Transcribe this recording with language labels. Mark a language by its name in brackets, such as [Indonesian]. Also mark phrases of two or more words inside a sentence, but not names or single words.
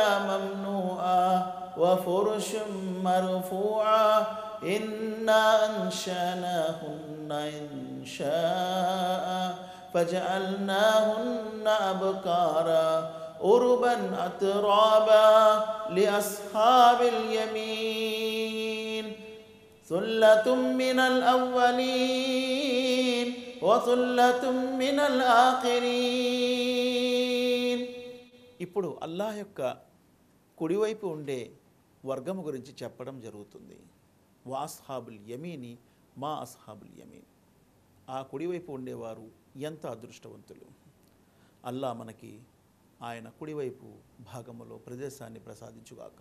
[Arabic] ممنوعة وفرش مرفوعة إنا أنشأناهن إنشاء فجعلناهن أبكارا عربا أترابا لأصحاب اليمين ثلة من الأولين وثلة من الآخرين. [Telugu] ఇప్పుడు అల్లాహ్ యొక్క కుడివైపు ఉండే వర్గము గురించి చెప్పడం జరుగుతుంది. [Arabic] وأصحاب اليمين ما أصحاب اليمين. [Telugu] ఆ కుడివైపు ఉండేవారు ఎంత అదృష్టవంతులు. అల్లా మనకి ఆయన కుడివైపు భాగములో ప్రదేశాన్ని ప్రసాదించుగాక.